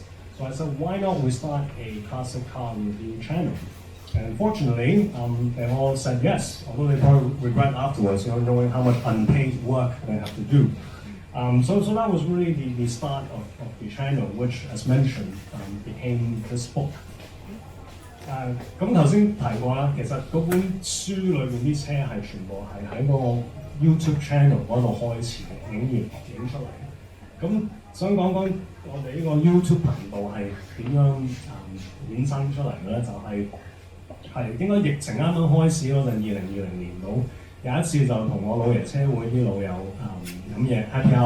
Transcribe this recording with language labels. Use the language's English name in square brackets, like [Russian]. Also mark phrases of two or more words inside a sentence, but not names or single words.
[English] So I said, why not we start a classic car review channel? And fortunately, they all said yes, although they probably regret afterwards, knowing how much unpaid work they have to do. So that was really the start of the channel, which, as mentioned, became this book. [Cantonese] 咁頭先提過啦，其實嗰本書裏邊啲車係全部係喺嗰個 YouTube channel 嗰度開始嘅，影出嚟。咁想講講我哋呢個 YouTube 頻道係點樣衍生出嚟嘅咧？就係應該疫情啱啱開始嗰陣，2020年度有一次就同我老爺車會啲老友飲嘢 [English] happy hour。